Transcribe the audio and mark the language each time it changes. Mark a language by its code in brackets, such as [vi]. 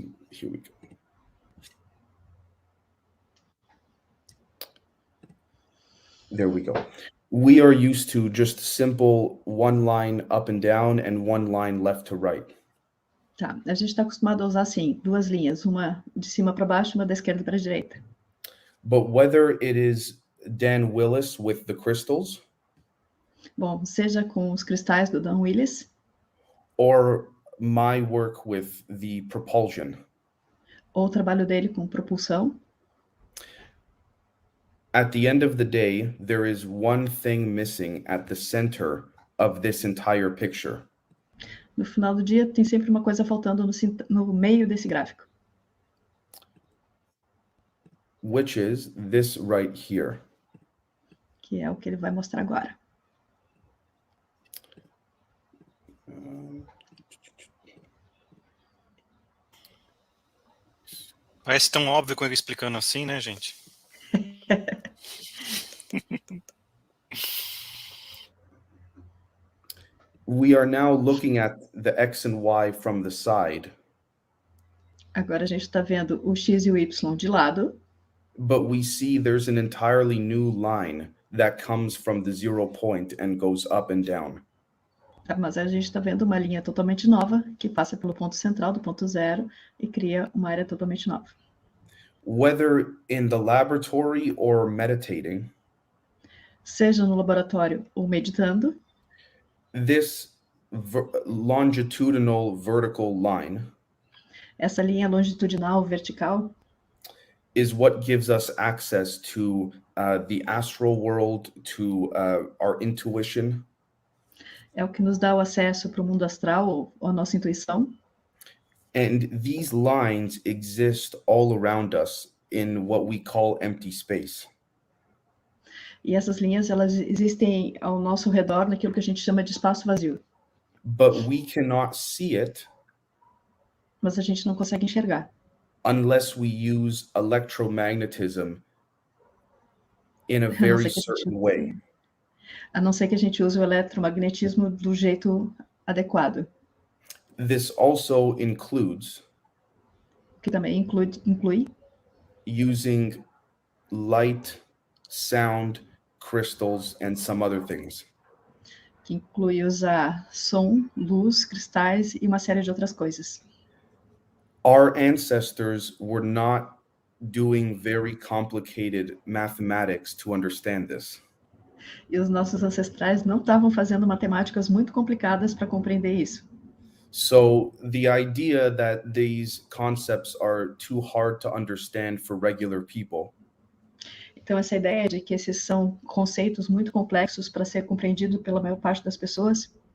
[en] Here we go. There we go. We are used to just simple one line up and down and one line left to right. [pt] Tá, a gente está acostumado a usar assim, 2 linhas, uma de cima para baixo, uma da esquerda para a direita. [en] But whether it is Dan Willis with the crystals, [pt] Bom, seja com os cristais do Dan Willis, [en] or my work with the propulsion, [pt] ou o trabalho dele com propulsão, [en] at the end of the day, there is one thing missing at the center of this entire picture. [pt] no final do dia tem sempre uma coisa faltando no meio desse gráfico. [en] Which is this right here. [pt] Que é o que ele vai mostrar agora. Parece tão óbvio com ele explicando assim, né, gente? [en] We are now looking at the X and Y from the side. [pt] Agora a gente está vendo o X e o Y de lado. [en] But we see there's an entirely new line that comes from the 0 point and goes up and down. [pt] Mas a gente está vendo uma linha totalmente nova que passa pelo ponto central do ponto 0 e cria uma área totalmente nova. [en] Whether in the laboratory or meditating, [pt] seja no laboratório ou meditando, [en] this longitudinal vertical line [pt] essa linha longitudinal vertical [en] is what gives us access to the astral world, to our intuition. [pt] É o que nos dá o acesso para o mundo astral ou a nossa intuição. [en] And these lines exist all around us in what we call empty space. [pt] E essas linhas, elas existem ao nosso redor naquilo que a gente chama de espaço vazio. [en] But we cannot see it [pt] mas a gente não consegue enxergar. [en] Unless we use electromagnetism in a very certain way. [pt] A não ser que a gente use o eletromagnetismo do jeito adequado. [en] This also includes [pt] que também inclui [en] using light, sound, crystals, and some other things. [pt] que inclui usar som, luz, cristais e uma série de outras coisas. [en] Our ancestors were not doing very complicated mathematics to understand this. [pt] E os nossos ancestrais não estavam fazendo matemáticas muito complicadas para compreender isso. [en] So the idea that these concepts are too hard to understand for regular people [pt] Então, essa ideia de que esses são conceitos muito complexos para ser compreendido pela maior parte das pessoas